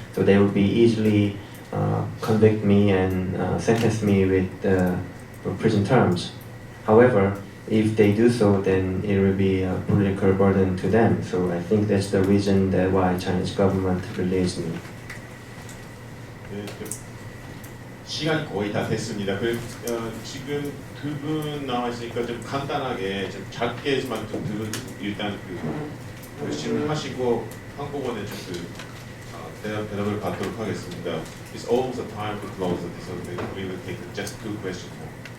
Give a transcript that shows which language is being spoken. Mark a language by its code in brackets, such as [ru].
[en] So they will be easily convict me and sentence me with prison terms. However, if they do so, then it will be a political burden to them. So I think that's the reason why Chinese government released me. [ko] 시간이 거의 다 됐습니다. 지금 두 분 나와 있으니까 좀 간단하게 좀 짧게만 좀 일단 질문하시고 한국어는 좀 대답을 받도록 하겠습니다. [en] It's almost the time to close this, so we will take just 2 questions more.